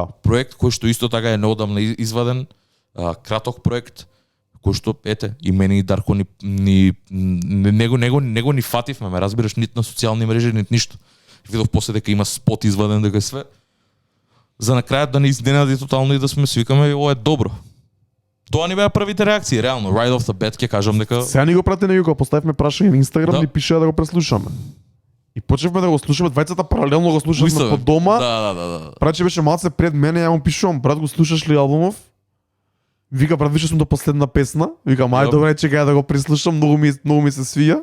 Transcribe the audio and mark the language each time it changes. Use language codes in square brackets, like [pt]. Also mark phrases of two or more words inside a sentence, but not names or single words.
[mk] Проект кој што исто така е неодамна изваден, краток проект, кој што ете и мене и Дарко него ни фативме, ме разбираш, нит на социјални мрежи, нит ништо. Видов после дека има спот изваден дека е све. За на крајот да не изненади тотално и да сме свикаме, ова е добро. Тоа ни беа првите реакции, реално. [en] Right off the bat [mk] ќе кажам дека Сега ни го прати на Јуко, поставивме прашање на Инстаграм, Да. ни пишеа да го преслушаме. И почнавме да го слушаме, двајцата паралелно го слушавме по дома. Да. Праче беше малце пред мене, ја му пишувам, брат, го слушаш ли албумов? Вика, брат, више сум до последна песна. Вика, мај, добре, чекај да го преслушам, многу ми се свија.